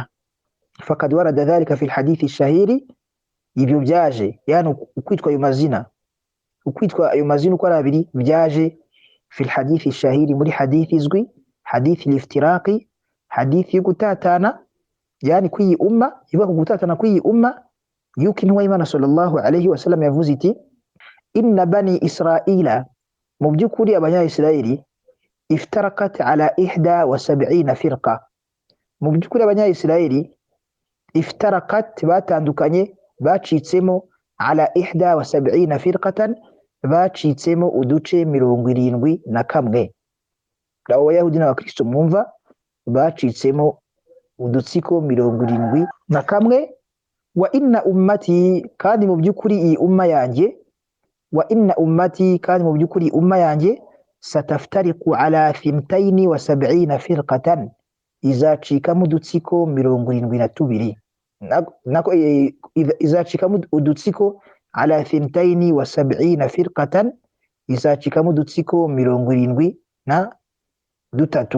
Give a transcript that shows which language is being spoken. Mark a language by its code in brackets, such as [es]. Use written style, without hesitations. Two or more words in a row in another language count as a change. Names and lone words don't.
[ar] فقد ورد ذلك في الحديث الشهير, [rw] ibyo byaje, yani ukwitwa ayo mazina, ukwitwa ayo mazina uko ari abiri byaje [ar] في الحديث الشهير, [rw] muri hadithi izwi, hadithi al-iftiraqi, hadithi y'ugutatana, yani kw'iyi umma, ivuga ku gutatana kw'iyi umma, yuko intumwa y'Imana [ar] صلى الله عليه وسلم [rw] yavuze iti [ar] إن بني إسرائيل, [rw] mu by'ukuri abanyayisirayeli, [ar] افترقت على [rw] 71 firqa, mu by'ukuri abanyayisirayeli iftarakat, batandukanye, bacitsemo, [ar] على 71 فرقة, [rw] bacitsemo uduce 71. Abo bayahudi n'abakristo mwumva bacitsemo udutsiko 71. [ar] وإن أمتي, [rw] kandi mu by'ukuri iyi umma yanjye, [ar] وإن أمتي, [rw] kandi mu by'ukuri umma yanjye, [ar] ستفترق على 72 فرقة, [rw] izacikamo udutsiko 72, nako izacikamo udutsiko [ar] على 72 فرقة, [rw] izacikamo udutsiko 73.